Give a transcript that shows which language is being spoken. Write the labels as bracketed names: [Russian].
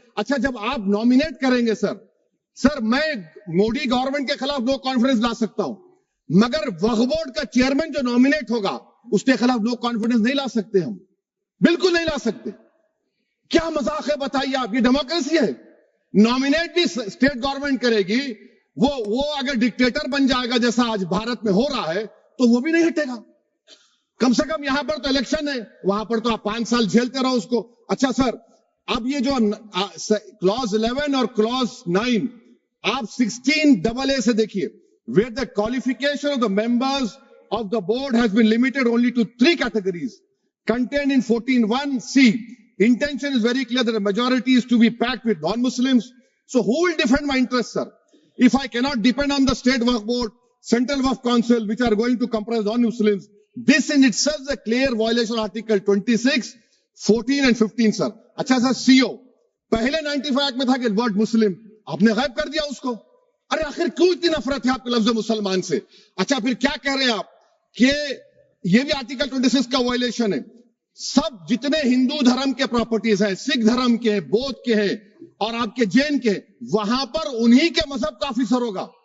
[Urdu] اچھا جب آپ نومینیٹ کریں گے سر میں مودی گورنمنٹ کے خلاف نو کانفیڈنس لا سکتا ہوں, مگر وقف بورڈ کا چیئرمین جو نومینیٹ ہوگا اس کے خلاف نو کانفیڈنس نہیں لا سکتے, ہم بالکل نہیں لا سکتے. کیا مذاق ہے بتائیے آپ؟ یہ ڈیموکریسی ہے. نومینیٹ بھی اسٹیٹ گورنمنٹ کرے گی, وہ اگر ڈکٹیٹر بن جائے گا جیسا آج بھارت میں ہو رہا ہے تو وہ بھی نہیں ہٹے گا. کم سے کم یہاں پر تو الیکشن ہے, وہاں پر تو آپ 5 سال جھیلتے رہو اس کو. اچھا سر, اب یہ جو کلوز 11 اور کلوز 9 آپ 16AA سے دیکھیے, [English] where the qualification of the members of the board has been limited only to 3 categories contained in 14(1)(c). Intention is very clear that the majority is to be packed with non-Muslims. So who will defend my interests, sir? If I cannot depend on the state waqf board, central waqf council, which are going to comprise non-Muslims, this in itself is a clear violation of Article 26, 14 and 15, sir. [Urdu] اچھا سر, CO پہلے 95 act میں تھا کہ word مسلم, آپ نے غائب کر دیا اس کو. ارے آخر کیوں اتنی نفرت ہے آپ کے لفظ مسلمان سے؟ اچھا پھر کیا کہہ رہے ہیں آپ کہ یہ بھی آرٹیکل 26 کا وائلیشن ہے. سب جتنے ہندو دھرم کے پراپرٹیز ہیں، سکھ دھرم کے، بودھ کے ہیں اور آپ کے جین کے، وہاں پر انہی کے مذہب کا آفیسر ہوگا.